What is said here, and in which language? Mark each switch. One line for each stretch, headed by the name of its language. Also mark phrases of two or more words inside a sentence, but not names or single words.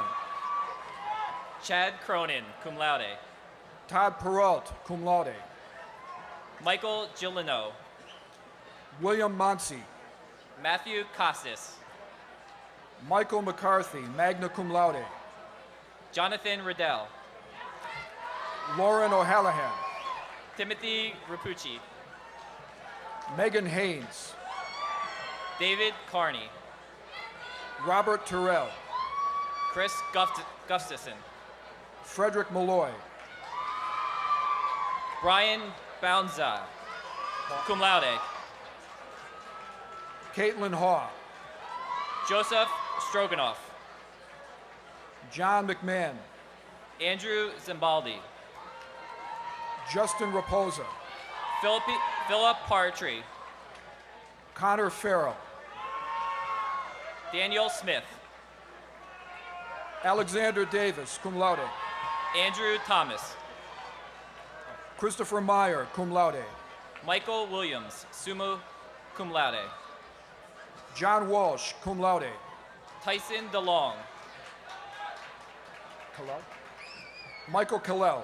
English: Chad Cronin,
Latin: cum laude.
English: Todd Peralt,
Latin: cum laude.
English: Michael Gillino. William Monsey. Matthew Costas. Michael McCarthy,
Latin: magna cum laude.
English: Jonathan Riddell. Lauren O'Hallahan. Timothy Rapucci. Megan Haynes. David Carney. Robert Terrell. Chris Gustafson. Frederick Malloy. Brian Bounza,
Latin: cum laude.
English: Caitlin Haw. Joseph Stroganoff. John McMahon. Andrew Zimbaldi. Justin Raposa. Philip Partry. Connor Farrell. Daniel Smith. Alexander Davis,
Latin: cum laude.
English: Andrew Thomas. Christopher Meyer,
Latin: cum laude.
English: Michael Williams,
Latin: summa cum laude.
English: John Walsh,
Latin: cum laude.
English: Tyson DeLong. Michael Callell.